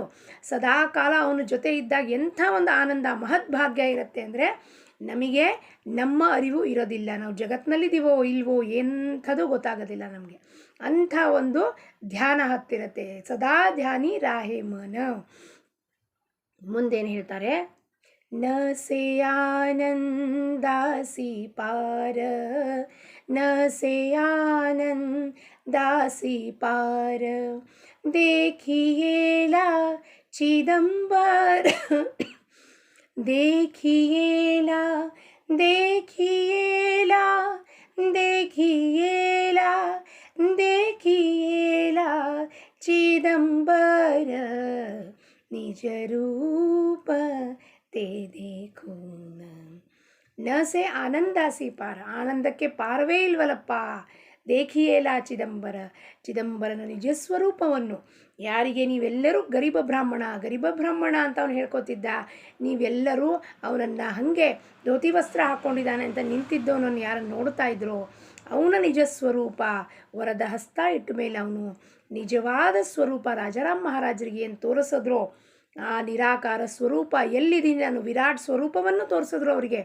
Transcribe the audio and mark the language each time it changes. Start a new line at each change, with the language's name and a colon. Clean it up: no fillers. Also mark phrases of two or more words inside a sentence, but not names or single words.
Kannada: ಸದಾ ಕಾಲ ಅವನ ಜೊತೆ ಇದ್ದಾಗ ಎಂಥ ಒಂದು ಆನಂದ, ಮಹದ್ಭಾಗ್ಯ ಇರುತ್ತೆ ಅಂದರೆ ನಮಗೆ ನಮ್ಮ ಅರಿವು ಇರೋದಿಲ್ಲ, ನಾವು ಜಗತ್ತಿನಲ್ಲಿದ್ದೀವೋ ಇಲ್ವೋ ಎಂಥದ್ದು ಗೊತ್ತಾಗೋದಿಲ್ಲ ನಮಗೆ. ಅಂಥ ಒಂದು ಧ್ಯಾನ ಹತ್ತಿರತ್ತೆ.
Marathi: सदा ध्यानी राहे मन.
Kannada: ಮುಂದೇನು ಹೇಳ್ತಾರೆ?
Marathi: न से आनंदासी पार, न से आनंदासी पार, देखिएला चिदंबर, देखिएला, देखिएला, देखिएला, देखिएला चिदंबर, निज रूप ते देखो न. न से आनंदासी पार,
Kannada: ಆನಂದಕ್ಕೆ ಪಾರವೇ ಇಲ್ವಲ್ಲಪ್ಪ.
Marathi: देखियेला चिदंबर,
Kannada: ಚಿದಂಬರನ ನಿಜಸ್ವರೂಪವನ್ನು. ಯಾರಿಗೆ? ನೀವೆಲ್ಲರೂ ಗರೀಬ ಬ್ರಾಹ್ಮಣ, ಗರೀಬ ಬ್ರಾಹ್ಮಣ ಅಂತ ಅವನು ಹೇಳ್ಕೊತಿದ್ದ. ನೀವೆಲ್ಲರೂ ಅವನನ್ನು ಹಾಗೆ ಧೋತಿ ವಸ್ತ್ರ ಹಾಕ್ಕೊಂಡಿದ್ದಾನೆ ಅಂತ ನಿಂತಿದ್ದವನನ್ನು ಯಾರನ್ನು ನೋಡ್ತಾ ಇದ್ರೋ ಅವನ ನಿಜಸ್ವರೂಪ ವರದ ಹಸ್ತ ಇಟ್ಟ ಮೇಲೆ ಅವನು ನಿಜವಾದ ಸ್ವರೂಪ ರಾಜಾರಾಮ್ ಮಹಾರಾಜರಿಗೆ ಏನು ತೋರಿಸಿದ್ರೋ ಆ ನಿರಾಕಾರ ಸ್ವರೂಪ ಎಲ್ಲಿದ್ದೀನಿ ನಾನು, ವಿರಾಟ್ ಸ್ವರೂಪವನ್ನು ತೋರಿಸಿದ್ರು ಅವರಿಗೆ.